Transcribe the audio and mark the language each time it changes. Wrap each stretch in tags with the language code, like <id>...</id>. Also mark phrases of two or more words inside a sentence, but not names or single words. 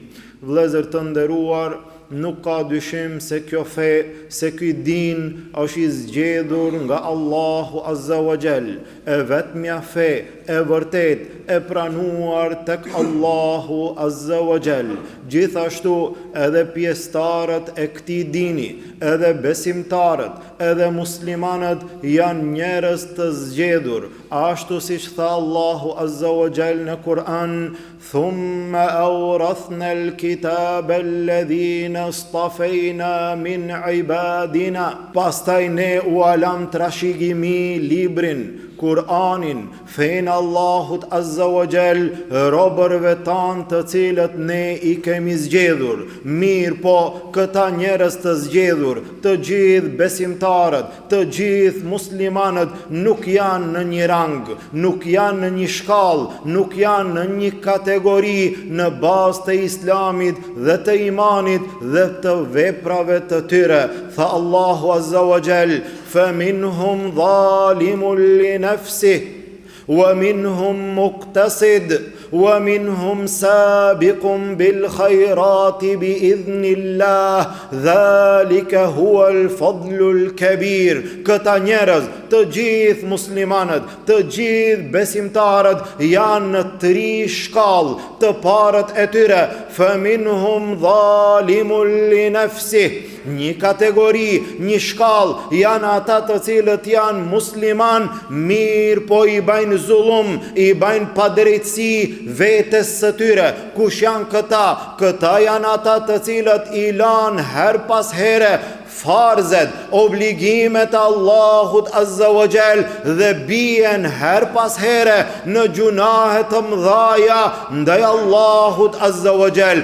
<sq>Vëllezër të nderuar, nuk ka dyshim se kjo fe, se ky din është I zgjedhur nga Allahu</sq> <ar>عز وجل,</ar> <sq>e vetmja fe e vërtet e pranuar tek Allahu</sq> <ar>عز وجل.</ar> <sq>Gjithashtu edhe pjesëtarët e këtij dini, edhe besimtarët, edhe muslimanët janë njerëz të zgjedhur, ashtu siç tha Allahu</sq> <ar>عز وجل</ar> <sq>në Kur'an:</sq> <ar>"ثم أورثنا الكتاب الذين اصطفينا من عبادنا."</ar> <sq>Pastaj ne u alam trashëgimi librin, Kur'anin, fen Allahut</sq> <ar>عز وجل,</ar> <sq>robërve tanë të cilët ne I kemi zgjedhur. Mirë po, këta njerëz të zgjedhur, të gjithë besimtarët, të gjithë muslimanët nuk janë në një rang, nuk janë në një shkallë, nuk janë në një kategori në bazë të Islamit dhe të imanit dhe të veprave të tyre. Tha Allahu</sq> <ar>عز وجل: فَمِنْهُمْ ظَالِمٌ لِنَفْسِهِ وَمِنْهُمْ مُقْتَصِدٌ وَمِنْهُمْ سَابِقٌ بِالْخَيْرَاتِ بِإِذْنِ اللَّهِ ذَلِكَ هُوَ الْفَضْلُ الْكَبِيرُ.</ar> <sq>Këta njerëz, të gjithë muslimanët, të gjithë besimtarët janë në 3 shkallë. Të parët e tyre,</sq> <ar>فَمِنْهُمْ ظَالِمٌ لِنَفْسِهِ,</ar> <sq>një kategori, një shkallë, janë ata të cilët janë musliman, mirë po I bajnë zullum, I bajnë padrejtësi vetes së tyre. Kush janë këta? Këta janë ata të cilët I lanë her pas here farzet, obligimet Allahut</sq> <ar>عز وجل</ar> <sq>dhe bien her pas here në gjunahe të mëdhaja ndaj Allahut</sq> <ar>عز وجل.</ar>